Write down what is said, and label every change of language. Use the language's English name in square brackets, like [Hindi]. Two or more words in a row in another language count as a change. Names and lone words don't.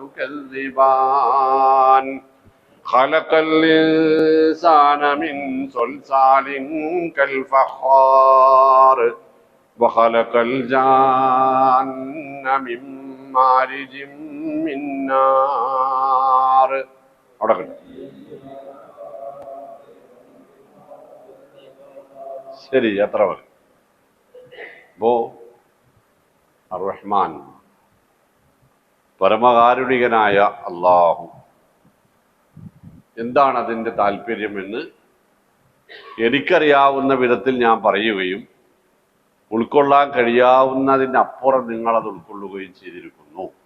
[Arabic] تكذبان خلق الإنسان من صلصال كالفخار وخلق الجان من مارج من نار. [Malayalam] ശരി, എത്ര മതി. അർ-റഹ്മാൻ പരമകാരുണികനായ അല്ലാഹു. എന്താണ് അതിൻ്റെ താല്പര്യമെന്ന് എനിക്കറിയാവുന്ന വിധത്തിൽ ഞാൻ പറയുകയും ഉൾക്കൊള്ളാൻ കഴിയാവുന്നതിനപ്പുറം നിങ്ങളത് ഉൾക്കൊള്ളുകയും ചെയ്തിരിക്കുന്നു.